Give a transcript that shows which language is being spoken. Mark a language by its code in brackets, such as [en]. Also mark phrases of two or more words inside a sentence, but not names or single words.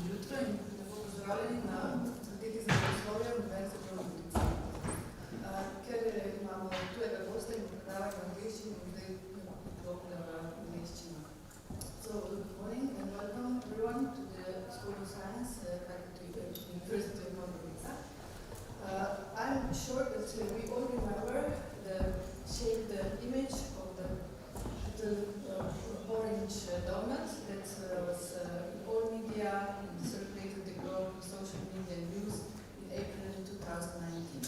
[sl] jutro in lepo pozdravljeni na fakulteti za naravoslovje Univerze Prva. Ker imamo tujega gosta in predavanja v angleščini, zdaj vklopne v angleščino. [en] So, good morning and welcome everyone to the School of Science faculty at the University of Gorica. I'm sure that we all remember the image of the orange donut that was in all media and circulated the globe, social media and news in April 2019.